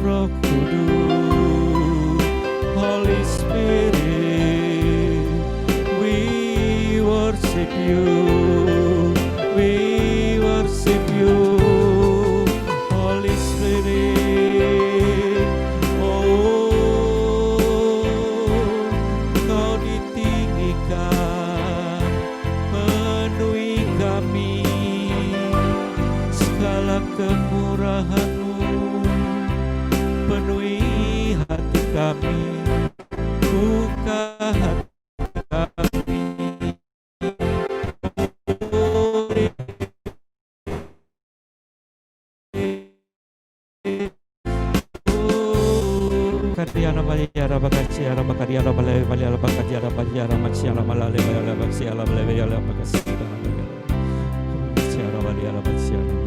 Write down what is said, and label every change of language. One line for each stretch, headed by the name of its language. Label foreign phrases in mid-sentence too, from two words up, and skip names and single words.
Indonesian: Roh Kudus,
English: Holy Spirit, we worship You, we worship You, Holy Spirit.
Indonesian: Oh, Kau ditinggikan, penuhi kami, segala kemurahan-Mu penuhi hati kami, buka hati kami. Kadiana Maria Rabakasia Rabakaria Rabale Valia Rabakasia Rabakia Ramacia Ramalale Rabakasia Rabale Rabakasia Rabalia Rabakasia.